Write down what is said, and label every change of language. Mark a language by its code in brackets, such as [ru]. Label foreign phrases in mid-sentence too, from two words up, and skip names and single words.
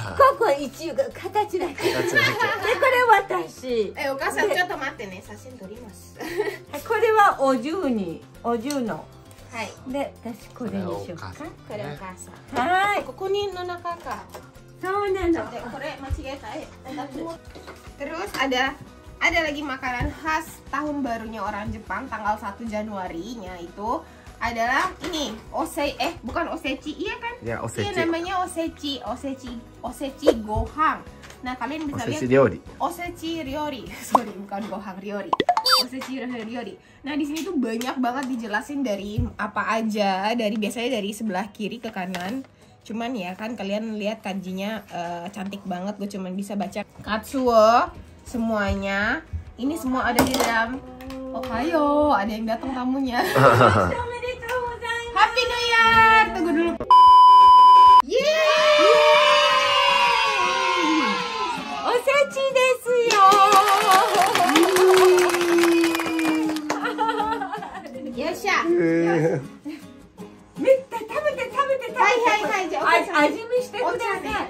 [ja] ここ一応形だけ。でこれ私。お母さんちょっと待ってね、写真撮ります。これはお重の。はい。で私これにしようか。これお母さん。はい。ここにの中か。そうなの。でこれ間違えた。 [id] Terus ada lagi makanan khas tahun barunya orang Jepang tanggal 1 Januari-nya itu adalah ini bukan osechi, iya kan? Ya, osechi. Iya namanya [ja] おせちご飯. [id] Nah kalian bisa lihat [ja] おせち料理, [id] sorry bukan [ja] ご飯料理, おせち料理. [id] Nah di sini tuh banyak banget dijelasin dari apa aja, biasanya dari sebelah kiri ke kanan. Cuman ya kan kalian lihat kanjinya cantik banget, gue cuman bisa baca katsuo semuanya. Ini semua ada di dalam. Ohayo, ada yang datang tamunya. [en] Happy New Year. [id] Tunggu dulu. Yeay! [ja] おせちですよ. よっしゃ. 味見してください。